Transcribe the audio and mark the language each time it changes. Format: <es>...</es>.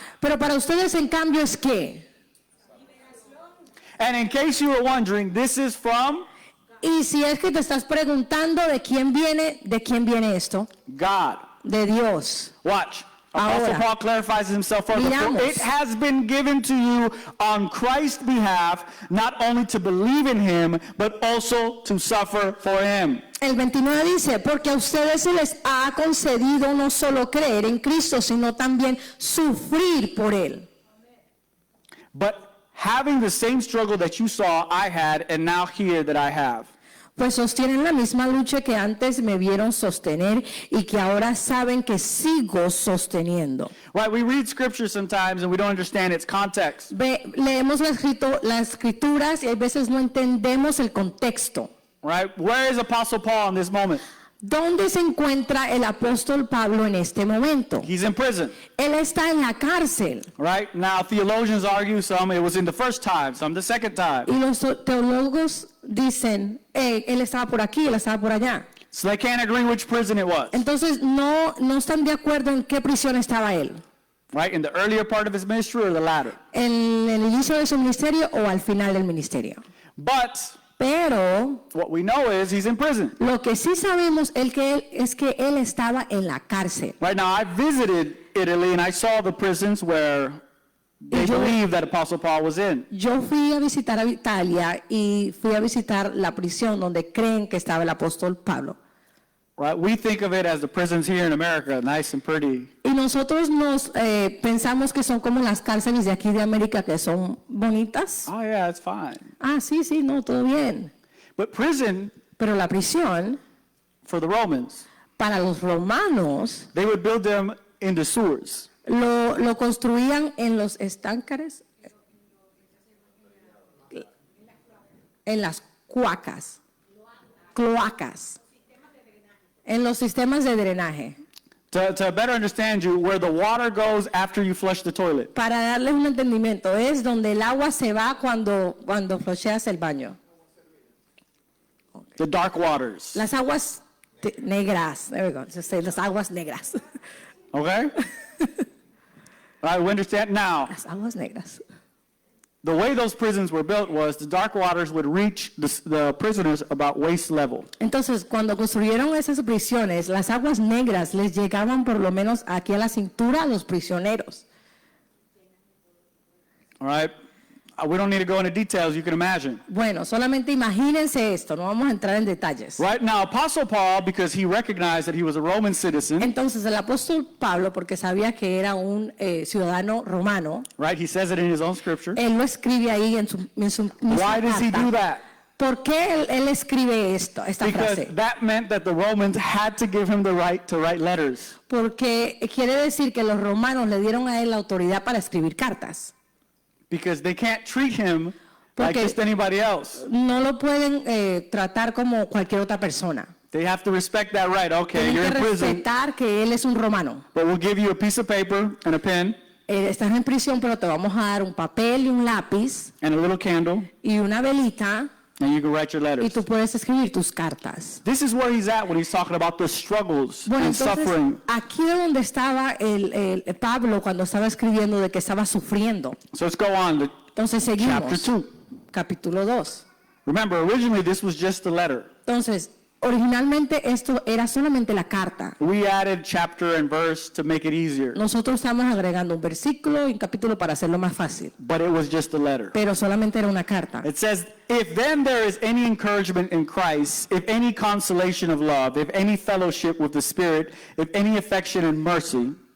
<es>Pero para ustedes, en cambio, es ¿qué?</es> <en>And in case you were wondering, this is from</en> <es>Y si es que te estás preguntando de quién viene esto,</es> <en>God.</en> <es>de Dios.</es> <en>Watch. Apostle</en> <es>Ahora,</es> <en>Paul clarifies himself further. For</en> <es>miramos.</es> <en>it has been given to you on Christ's behalf, not only to believe in him, but also to suffer for him.</en> <es>El 29 dice, porque a ustedes se les ha concedido no solo creer en Cristo, sino también sufrir por Él.</es> <en>But having the same struggle that you saw I had, and now hear that I have.</en> <es>Pues sostienen la misma lucha que antes me vieron sostener y que ahora saben que sigo sosteniendo.</es> <en>Right, we read scripture sometimes and we don't understand its context.</en> <es>Leemos las escrituras y a veces no entendemos el contexto.</es> <en>Right? Where is Apostle Paul in this moment?</en> <es>¿Dónde se encuentra el apóstol Pablo en este momento?</es> <en>He's in prison.</en> <es>Él está en la cárcel.</es> <en>Right? Now, theologians argue some it was in the first time, some the second time.</en> <es>Y los teólogos dicen, él estaba por aquí, él estaba por allá.</es> <en>So they can't agree which prison it was.</en> <es>Entonces no están de acuerdo en qué prisión estaba él.</es> <en>Right? In the earlier part of his ministry or the latter.</en> <es>En el inicio de su ministerio o al final del ministerio.</es> <en>But</en> <es>Pero</es> <en>what we know is he's in prison.</en> <es>lo que sí sabemos es que él estaba en la cárcel.</es> <en>Right now, I visited Italy and I saw the prisons where they believe that Apostle Paul was in.</en> <es>Yo fui a visitar a Italia y fui a visitar la prisión donde creen que estaba el apóstol Pablo.</es> <en>Right? We think of it as the prisons here in America, nice and pretty.</en> <es>Y nosotros pensamos que son como las cárceles de aquí de América, que son bonitas.</es> <en>Oh yeah, it's fine.</en> <es>Ah, sí, no, todo bien.</es> <en>But prison</en> <es>Pero la prisión,</es> <en>for the Romans,</en> <es>para los romanos,</es> <en>they would build them in the sewers.</en> <es>lo construían en los estanques, en las cloacas, en los sistemas de drenaje.</es> <en>To better understand you, where the water goes after you flush the toilet.</en> <es>Para darles un entendimiento, es donde el agua se va cuando flocheas el baño.</es> <en>The dark waters.</en> <es>Las aguas negras,</es> <en>there we go, just say</en> <es>las aguas negras.</es> <en>Okay? All right, we understand now.</en> <es>Las aguas negras.</es> <en>The way those prisons were built was the dark waters would reach the prisoners about waist level.</en> <es>Entonces, cuando construyeron esas prisiones, las aguas negras les llegaban por lo menos aquí a la cintura a los prisioneros.</es> <en>All right? We don't need to go into details, you can imagine.</en> <es>Bueno, solamente imagínense esto, no vamos a entrar en detalles.</es> <en>Right now, Apostle Paul, because he recognized that he was a Roman citizen,</en> <es>Entonces, el apóstol Pablo, porque sabía que era un ciudadano romano,</es> <en>right? He says it in his own scripture.</en> <es>él lo escribe ahí en su misma</es> <en>Why does he</en> <es>carta.</es> <en>do that?</en> <es>¿Por qué él escribe esta</es> <en>Because</en> <es>frase?</es> <en>that meant that the Romans had to give him the right to write letters.</en> <es>Porque quiere decir que los romanos le dieron a él la autoridad para escribir cartas.</es> <en>Because they can't treat him like</en> <es>Porque-</es> <en>just anybody else.</en> <es>No lo pueden tratar como cualquier otra persona.</es> <en>They have to respect that right. Okay,</en> <es>Tienen</es> <en>you're</en> <es>que</es> <en>in prison,</en> <es>respetar que él es un romano.</es> <en>but we'll give you a piece of paper and a pen</en> <es>Estás en prisión, pero te vamos a dar un papel y un lápiz</es> <en>and a little candle,</en> <es>y una velita</es> <en>and you can write your</en> <es>y</es> <en>letters.</en> <es>tú puedes escribir tus cartas.</es> <en>This is where he's at when he's talking about the struggles</en> <es>Bueno,</es> <en>and</en> <es>entonces</es> <en>suffering.</en> <es>aquí es donde estaba el Pablo cuando estaba escribiendo de que estaba sufriendo.</es> <en>So let's go on to</en> <es>Entonces</es> <en>chapter</en> <es>seguimos.</es> <en>2.</en> <es>capítulo 2.</es> <en>Remember, originally this was just a letter.</en> <es>Entonces, originalmente esto era solamente la carta.</es> <en>We added chapter and verse to make it easier,</en> <es>Nosotros estamos agregando un versículo y un capítulo para hacerlo más fácil,</es> <en>but it was just a letter.</en> <es>pero solamente era una carta.</es> <en>It says, if then there is any encouragement in Christ, if any consolation of love, if any fellowship with the Spirit, if any affection and mercy,</en>